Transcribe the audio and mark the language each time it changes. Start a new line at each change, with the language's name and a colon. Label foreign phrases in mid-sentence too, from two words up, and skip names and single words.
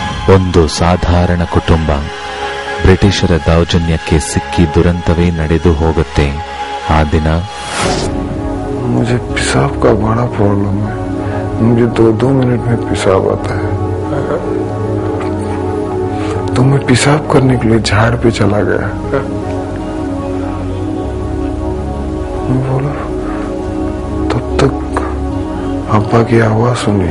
Kannada: ಒಂದು ಸಾಧಾರಣ ಕುಟುಂಬ ಬ್ರಿಟಿಷರ ದೌರ್ಜನ್ಯಕ್ಕೆ ಸಿಕ್ಕಿ ದುರಂತವೇ ನಡೆದು ಹೋಗುತ್ತೆ. ಆ ದಿನ
Hindi: मुझे पेशाब का बड़ा प्रॉब्लम है. मुझे 2 मिनट में पेशाब आता है. तो मैं पेशाब करने के लिए झाड़ पे चला गया. मैं बोला तब तक अब्बा की आवाज सुनी.